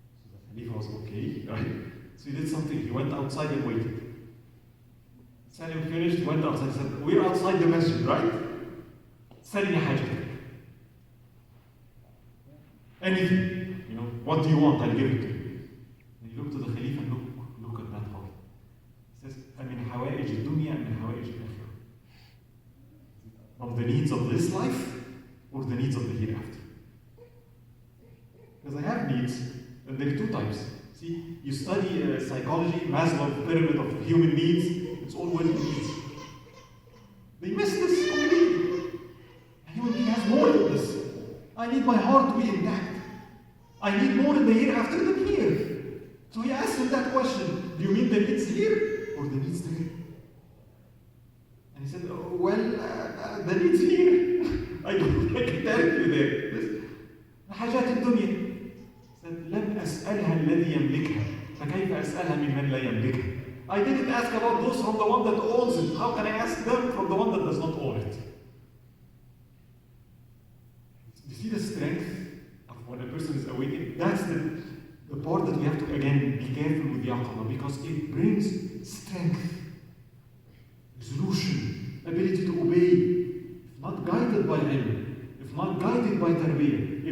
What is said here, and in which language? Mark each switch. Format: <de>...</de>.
<en>So the Khalifa was okay, right? So he did something. He went outside and waited. Salim finished, went outside and said, we're outside the masjid, right? Salim hajatak. Anything, what do you want? I'll give it to you. And he looked to the Khalifa and look at that heart. He says,</en> <ar>أَمِنْ حَوَائِجِ الدُّنْيَا أَمِنْ حَوَائِجِ الْآخِرَةِ.</ar> <en>Of the needs of this life or the needs of the hereafter? Because I have needs, and there are 2 types. See, you study psychology, Maslow's pyramid of human needs, it's all well needs. They miss this completely. I need my heart to be intact. I need more in the hereafter than here. So he asked him that question, do you mean the needs here or the needs there? And he said, oh, well, the needs here. I can tell you there.</en> <ar>حاجات الدنيا.</ar> <en>Said,</en> <ar>لم أسألها الذي يملكها فكيف أسألها ممن لا يملكها.</ar> <en>I didn't ask about those from the one that owns it. How can I ask them from the one that does not own it? You see the strength of when a person is awakened? That's the part that we have to, again, be careful with yaqظة, because it brings strength, resolution, ability to obey, if not guided by ilm, if not guided by tarbiyah.</en>